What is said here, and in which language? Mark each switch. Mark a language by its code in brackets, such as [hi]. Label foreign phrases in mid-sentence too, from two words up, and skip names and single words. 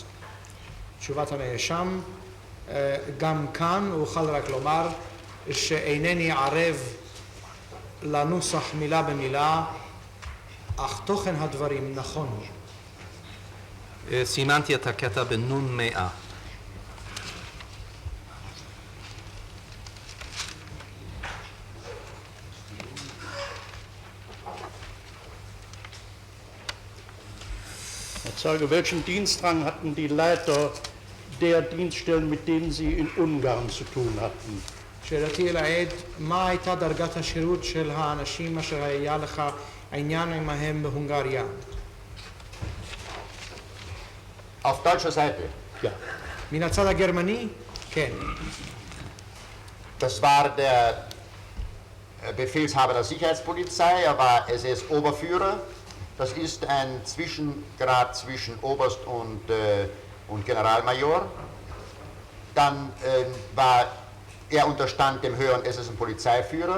[he] תשובת הנאשם, גם כאן אוכל רק לומר שאינני ערב לנוסח מילה במילה, אך תוכן הדברים נכון. סימנתי את הקטע בנון 100. [de] Zeuge, welchen Dienstrang hatten die Leiter der Dienststellen, mit denen Sie in Ungarn zu tun hatten? [he] שאלתי אל העד, מה הייתה דרגת השירות של האנשים אשר היה לך עניין עמהם בהונגריה? [de] Auf deutscher Seite. Ja. [he] מן הצד הגרמני? כן. [de] Das war der Befehlshaber der Sicherheitspolizei, er war SS-Oberführer. Das ist ein Zwischengrad zwischen Oberst und Generalmajor. Dann er unterstand dem höheren SS-Polizeiführer.